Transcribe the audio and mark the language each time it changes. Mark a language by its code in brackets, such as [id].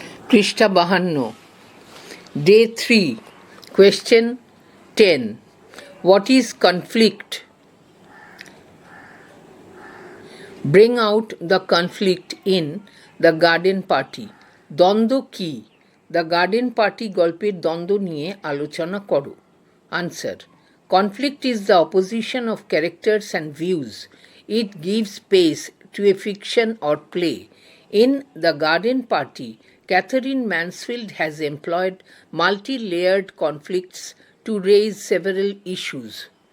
[bn] পৃষ্ঠা [en] 52 Day 3 Question 10 What is conflict? Bring out the conflict in the garden party. [bn] দ্বন্দ্ব কি? The garden party গল্পের দ্বন্দ্ব নিয়ে আলোচনা করো. [en] Answer. Conflict is the opposition of characters and views. It gives space to a fiction or play. In the garden party, Catherine Mansfield has employed multi-layered conflicts to raise several issues.